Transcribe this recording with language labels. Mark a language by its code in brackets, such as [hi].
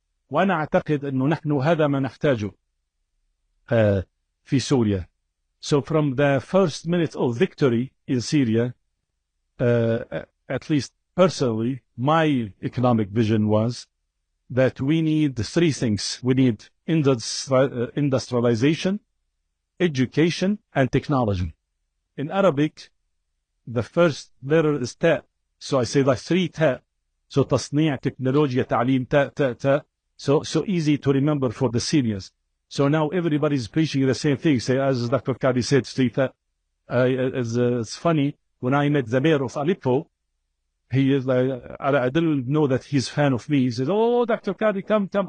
[ar] وأنا أعتقد أنه نحن هذا ما نحتاجه في سوريا. [en] So from the first minute of victory in Syria, at least personally, my economic vision was that we need three things. We need industrialization, education, and technology. In Arabic, the first letter is ta. So I say like three ta. [ar] So تصنيع، تكنولوجيا، تعليم، ta. [en] So easy to remember for the Syrians. So now everybody's preaching the same thing. Say, as Dr. Kadi said, three ta. It's funny, when I met the mayor of Aleppo, he is like, I didn't know that he's a fan of me. He says, "Oh, Dr. Kadi, come.